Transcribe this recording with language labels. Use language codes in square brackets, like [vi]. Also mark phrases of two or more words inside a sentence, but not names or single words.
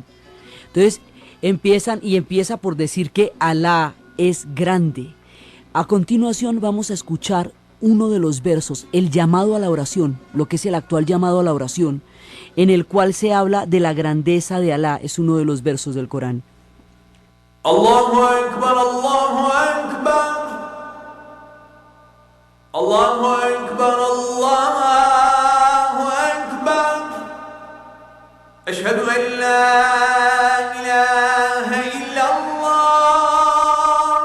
[es] Entonces, empieza por decir que Alá es grande. A continuación vamos a escuchar uno de los versos, el llamado a la oración, lo que es el actual llamado a la oración, en el cual se habla de la grandeza de Alá. Es uno de los versos del Corán. [ar] الله أكبر، الله أكبر. الله أكبر، الله أكبر. أشهد أن لا إله إلا الله.